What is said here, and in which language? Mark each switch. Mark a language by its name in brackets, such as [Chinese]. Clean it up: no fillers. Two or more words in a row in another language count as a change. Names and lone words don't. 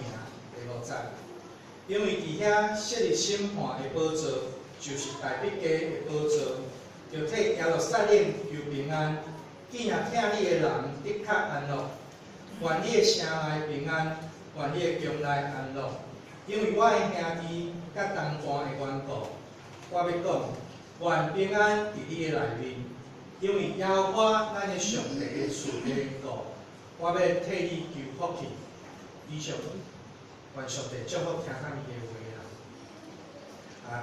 [Min Nan Chinese] 第5节，因为伫遐设立审判的宝座，就是大必家的宝座，就替耶路撒冷求平安。既然听你的人的确安乐，愿你的城内平安，愿你的宫内安乐。因为我的兄弟甲同伴的缘故，我要讲，愿平安伫你的内面。因为耶和华咱的上帝的厝的缘故，我要替你求福气。以上，愿上帝祝福听咱伊的话啦。